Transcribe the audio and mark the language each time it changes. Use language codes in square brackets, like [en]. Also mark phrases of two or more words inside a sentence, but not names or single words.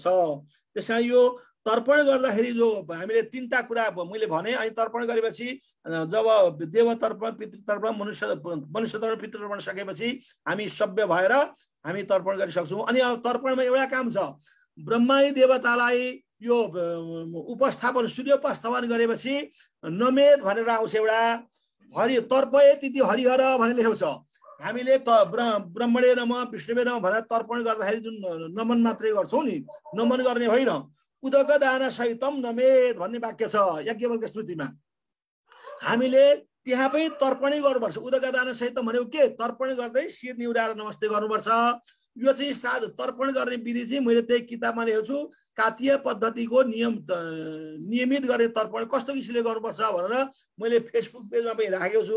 [ne] त्यसमा यो तर्पण गर्दाखेरि जो हामीले तीनटा कुरा मैले भने, अनि तर्पण गरेपछि जब देव तर्पण, पितृ तर्पण, मनुष्य तर्पण, पितृ तर्पण सकेपछि हामी सभ्य भएर हामी तर्पण गरिसक्छौँ। अनि अब तर्पणमा एउटा काम छ, ब्रह्मादी देवतालाई यो उपस्थापन, सूर्य उपस्थापन गरेपछि नमेद भनेर आउँछ एउटा, हरि तर्पये तिथि हरिहर भनेर लेखेको छ। हामीले [sa] ब्रह्मणे नमः विष्णुवे नमः [ne] भनेर तर्पण गर्दाखेरि जुन नमन मात्रै गर्छौँ नि, नमन गर्ने होइन, [sa] उदक दान सहितम [ne] नमेद भन्ने वाक्य छ याज्ञवल्क्य स्मृतिमा। हामीले त्यहाँ पनि तर्पणै गर्नुपर्छ। [sa] उदक दान सहितम [ne] भनेको के, तर्पण गर्दै शिर निहुराएर नमस्ते गर्नुपर्छ। यो चाहिँ श्राद्ध तर्पण गर्ने विधि चाहिँ मैले त्यही किताबमा लेखेको छु, कातीय पद्धतिको नियमित गर्ने तर्पण कस्तो किसिमले गर्नुपर्छ भनेर मैले फेसबुक पेजमा पनि राखेको छु।